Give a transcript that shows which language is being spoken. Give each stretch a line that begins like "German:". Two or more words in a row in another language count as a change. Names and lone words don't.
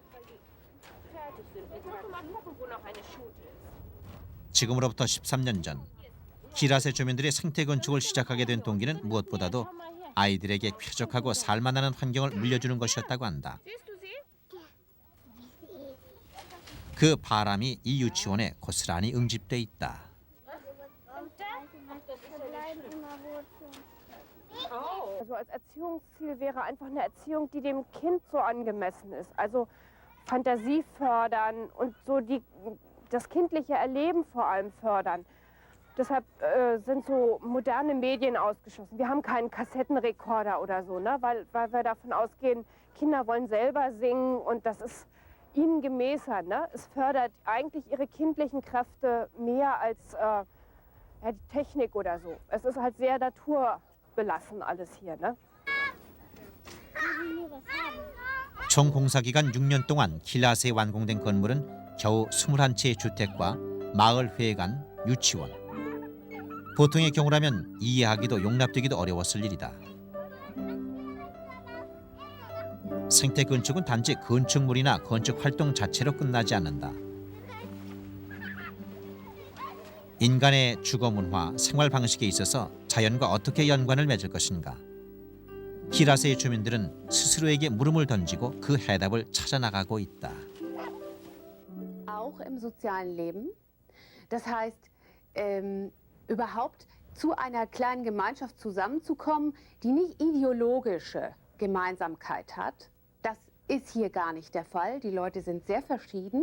Korean: 지금으로부터 13년 전 키라세 주민들이 생태 건축을 시작하게 된 동기는 무엇보다도 아이들에게 쾌적하고 살만한 환경을 물려주는 것이었다고 한다. 그 바람이 이 유치원에 고스란히 응집돼 있다.
German: Also als Erziehungsziel wäre einfach eine Erziehung, die dem Kind so angemessen ist. Also Fantasie fördern und so das kindliche Erleben vor allem fördern. Deshalb sind so moderne Medien ausgeschlossen. Wir haben keinen Kassettenrekorder oder so, ne? weil wir davon ausgehen, Kinder wollen selber singen und das ist ihnen gemäßer. Ne? Es fördert eigentlich ihre kindlichen Kräfte mehr als die Technik oder so. Es ist halt sehr naturbelassen alles hier. Ne?
Korean: 총 공사 기간 6년 동안 키라세에 완공된 건물은 겨우 21채의 주택과 마을 회관, 유치원. 보통의 경우라면 이해하기도 용납되기도 어려웠을 일이다. 생태 건축은 단지 건축물이나 건축 활동 자체로 끝나지 않는다. 인간의 주거 문화, 생활 방식에 있어서 자연과 어떻게 연관을 맺을 것인가. 키라세의 주민들은 스스로에게 물음을 던지고 그 해답을 찾아 나가고 있다.
German: Auch im sozialen Leben. Das heißt, überhaupt zu einer kleinen Gemeinschaft zusammenzukommen, die nicht ideologische Gemeinsamkeit hat. Das ist hier gar nicht der Fall. Die Leute sind sehr verschieden.